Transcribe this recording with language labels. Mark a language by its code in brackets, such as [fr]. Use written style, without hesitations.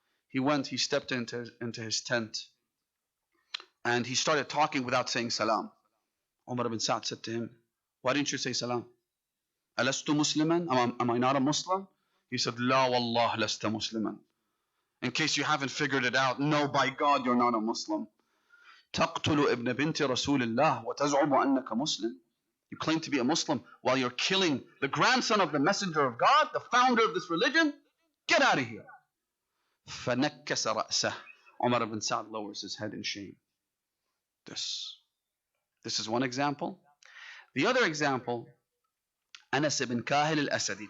[en] He stepped into his tent and he started talking without saying salam. Umar ibn Sa'd said to him, why didn't you say salam? [ar] Alastu musliman? [en] Am I not a Muslim? He said, [ar] La wallah lasta musliman. [en] In case you haven't figured it out, no, by God, you're not a Muslim. [ar] تقتل ابن بنت رسول الله وتزعم أنك مسلم. [en] You claim to be a Muslim while you're killing the grandson of the Messenger of God, the founder of this religion? Get out of here. [ar] فنكس رأسه. [en] Umar ibn Sa'd lowers his head in shame. This is one example. The other example, Anas ibn Kahil al-Asadi.